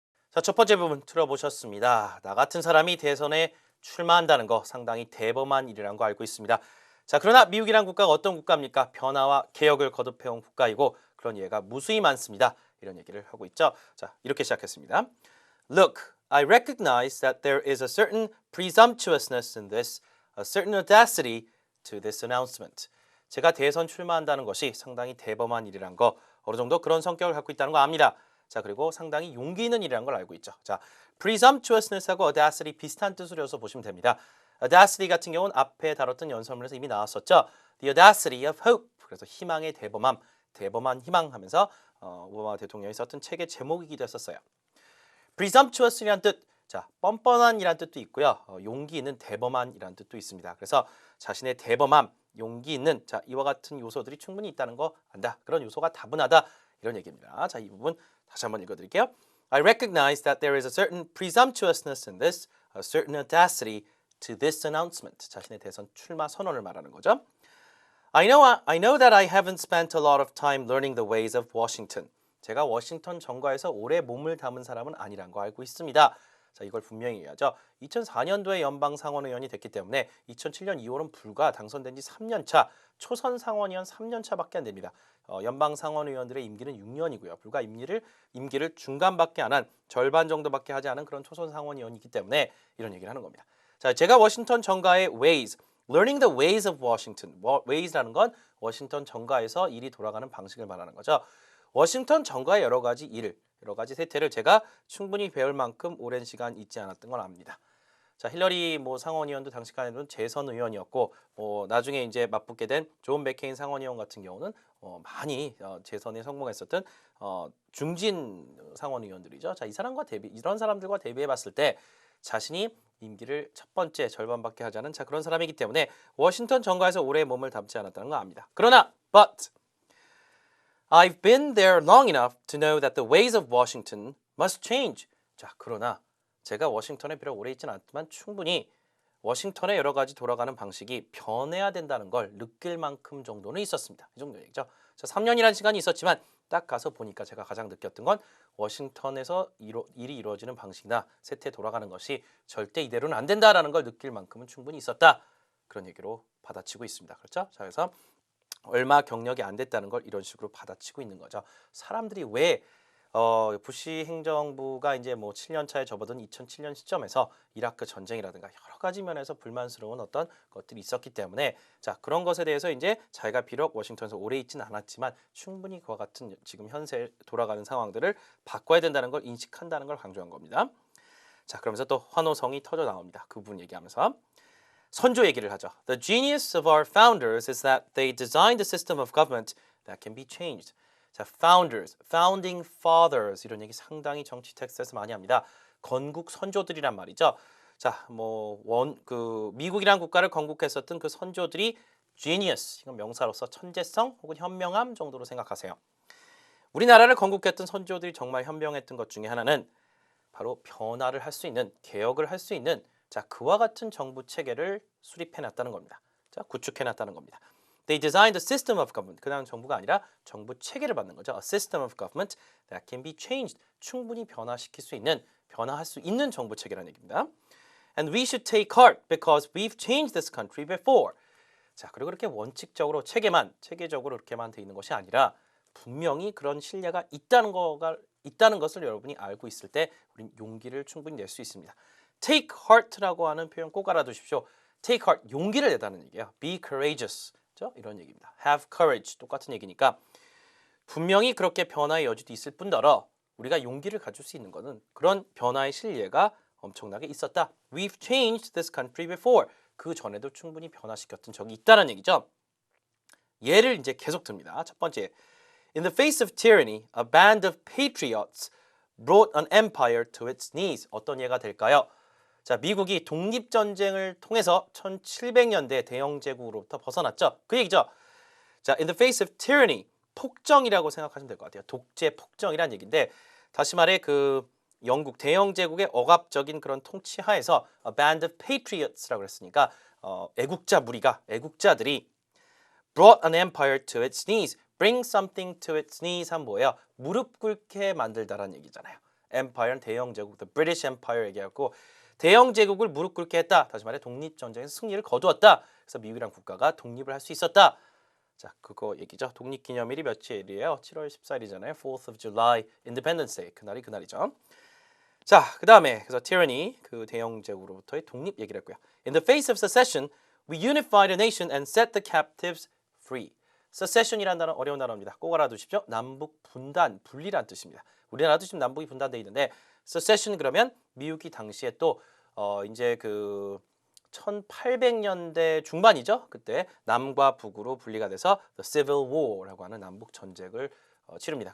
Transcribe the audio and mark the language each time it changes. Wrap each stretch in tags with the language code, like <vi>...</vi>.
<ko>자, 첫 번째 부분 들어보셨습니다. 나 같은 사람이 대선에 출마한다는 거 상당히 대범한 일이라는 거 알고 있습니다. 자, 그러나 미국이란 국가가 어떤 국가입니까? 변화와 개혁을 거듭해온 국가이고 그런 예가 무수히 많습니다. 이런 얘기를 하고 있죠. 자, 이렇게 시작했습니다.</ko> <en>Look, I recognize that there is a certain presumptuousness in this, a certain audacity to this announcement.</en> <ko>제가 대선 출마한다는 것이 상당히 대범한 일이란 거 어느 정도 그런 성격을 갖고 있다는 거 압니다. 자, 그리고 상당히 용기 있는 일이라는 걸 알고 있죠. 자, presumptuousness하고 audacity 비슷한 뜻으로서 보시면 됩니다. audacity 같은 경우는 앞에 다뤘던 연설문에서 이미 나왔었죠.</ko> <en>The audacity of hope.</en> <ko>그래서 희망의 대범함, 대범한 희망 하면서 오바마 대통령이 썼던 책의 제목이기도 했었어요. presumptuous이라는 뜻, 자, 뻔뻔한이라는 뜻도 있고요. 용기 있는 대범한이라는 뜻도 있습니다. 그래서 자신의 대범함, 용기 있는 자, 이와 같은 요소들이 충분히 있다는 거 안다. 그런 요소가 다분하다. 이런 얘기입니다. 자, 이 부분 다시 한번 읽어드릴게요.</ko> <en>I recognize that there is a certain presumptuousness in this, a certain audacity to this announcement.</en> <ko>자신의 대선 출마 선언을 말하는 거죠.</ko> <en>I know that I haven't spent a lot of time learning the ways of Washington.</en> <ko>제가 워싱턴 정가에서 오래 몸을 담은 사람은 아니란 거 알고 있습니다. 자, 이걸 분명히 얘기하죠. 2004년도에 연방 상원의원이 됐기 때문에 2007년 2월은 불과 당선된 지 3년 차, 초선 상원의원 3년 차밖에 안 됩니다. 연방 상원의원들의 임기는 6년이고요. 불과 임기를 중간밖에 안 한 절반 정도밖에 하지 않은 그런 초선 상원의원이기 때문에 이런 얘기를 하는 겁니다. 자, 제가 워싱턴 정가의</ko> <en>ways, learning the ways of Washington.</en> <ko>ways라는 건 워싱턴 정가에서 일이 돌아가는 방식을 말하는 거죠. 워싱턴 정가의 여러 가지 세태를 제가 충분히 배울 만큼 오랜 시간 있지 않았던 걸 압니다. 자, 힐러리 상원의원도 당시까지는 재선 의원이었고 나중에 이제 맞붙게 된 존 맥케인 상원의원 같은 경우는 많이 재선에 성공했었던 중진 상원의원들이죠. 자, 이런 사람들과 대비해 봤을 때 자신이 임기를 첫 번째 절반밖에 하지 않은 그런 사람이기 때문에 워싱턴 정가에서 오래 몸을 담지 않았다는 거 압니다. 그러나</ko> <en>but I've been there long enough to know that the ways of Washington must change.</en> <ko>자, 그러나 제가 워싱턴에 비록 오래 있지는 않지만 충분히 워싱턴의 여러 가지 돌아가는 방식이 변해야 된다는 걸 느낄 만큼 정도는 있었습니다. 이 정도 얘기죠. 자, 3년이라는 시간이 있었지만 딱 가서 보니까 제가 가장 느꼈던 건 워싱턴에서 일이 이루어지는 방식이나 세태 돌아가는 것이 절대 이대로는 안 된다라는 걸 느낄 만큼은 충분히 있었다. 그런 얘기로 받아치고 있습니다. 그렇죠? 자, 그래서 얼마 경력이 안 됐다는 걸 이런 식으로 받아치고 있는 거죠. 사람들이 왜 부시 행정부가 이제 뭐 7년 차에 접어든 2007년 시점에서 이라크 전쟁이라든가 여러 가지 면에서 불만스러운 어떤 것들이 있었기 때문에 자, 그런 것에 대해서 이제 자기가 비록 워싱턴에서 오래 있지는 않았지만 충분히 그와 같은 지금 현재 돌아가는 상황들을 바꿔야 된다는 걸 인식한다는 걸 강조한 겁니다. 자, 그러면서 또 환호성이 터져 나옵니다. 그 부분 얘기하면서 선조 얘기를 하죠.</ko> <en>The genius of our founders is that they designed a system of government that can be changed.</en> <ko>자, founders, founding fathers 이런 얘기 상당히 정치 텍스트에서 많이 합니다. 건국 선조들이란 말이죠. 자, 뭐 미국이란 국가를 건국했었던 그 선조들이 genius, 이건 명사로서 천재성 혹은 현명함 정도로 생각하세요. 우리나라를 건국했던 선조들이 정말 현명했던 것 중에 하나는 바로 변화를 할 수 있는, 개혁을 할 수 있는 자, 그와 같은 정부 체계를 수립해놨다는 겁니다. 자, 구축해놨다는 겁니다.</ko> <en>They designed a system of government.</en> <ko>그냥 정부가 아니라 정부 체계를 만든 거죠.</ko> <en>A system of government that can be changed.</en> <ko>충분히 변화시킬 수 있는, 변화할 수 있는 정부 체계라는 얘기입니다.</ko> <en>And we should take heart because we've changed this country before.</en> <ko>자, 그리고 그렇게 원칙적으로 체계적으로 이렇게만 돼 있는 것이 아니라 분명히 그런 신뢰가 있다는 것을 여러분이 알고 있을 때 우린 용기를 충분히 낼 수 있습니다.</ko> <en>Take heart</en> <ko>라고 하는 표현 꼭 알아두십시오. Take heart, 용기를 내다는 얘기예요.</ko> <en>Be courageous,</en> <ko>이런 얘기입니다.</ko> <en>Have courage,</en> <ko>똑같은 얘기니까 분명히 그렇게 변화의 여지도 있을 뿐더러 우리가 용기를 가질 수 있는 것은 그런 변화의 신뢰가 엄청나게 있었다.</ko> <en>We've changed this country before.</en> <ko>그 전에도 충분히 변화시켰던 적이 있다는 얘기죠. 예를 이제 계속 듭니다. 첫 번째,</ko> <en>In the face of tyranny, a band of patriots brought an empire to its knees.</en> <ko>어떤 예가 될까요? 자, 미국이 독립전쟁을 통해서 1700년대 대영제국으로부터 벗어났죠. 그 얘기죠. 자,</ko> <en>in the face of tyranny,</en> <ko>폭정이라고 생각하시면 될 것 같아요. 독재, 폭정이란 얘기인데 다시 말해 그 영국 대영제국의 억압적인 그런 통치 하에서</ko> <en>a band of patriots</en> <ko>라고 했으니까 애국자 무리가, 애국자들이</ko> <en>brought an empire to its knees. Bring something to its knees</en> <ko>한 뭐예요? 무릎 꿇게 만들다라는 얘기잖아요. Empire는 대영제국, the British Empire 얘기하고 대영제국을 무릎 꿇게 했다. 다시 말해 독립전쟁에서 승리를 거두었다. 그래서 미국이란 국가가 독립을 할 수 있었다. 자, 그거 얘기죠. 독립기념일이 며칠이에요? 7월 14일이잖아요.</ko> <en>4th of July, Independence Day.</en> <ko>그날이 그날이죠. 자, 그 다음에 그래서 tyranny, 그 대영제국으로부터의 독립 얘기를 했고요.</ko> <en>In the face of secession, we unified a nation and set the captives free.</en> <ko>secession이라는 단어 어려운 단어입니다. 꼭 알아두십시오. 남북 분단, 분리란 뜻입니다. 우리나라도 지금 남북이 분단돼 있는데 secession 그러면 미국이 당시에 또 이제 그 1800년대 중반이죠. 그때 남과 북으로 분리가 돼서 the Civil War라고 하는 남북 전쟁을 치릅니다.</ko>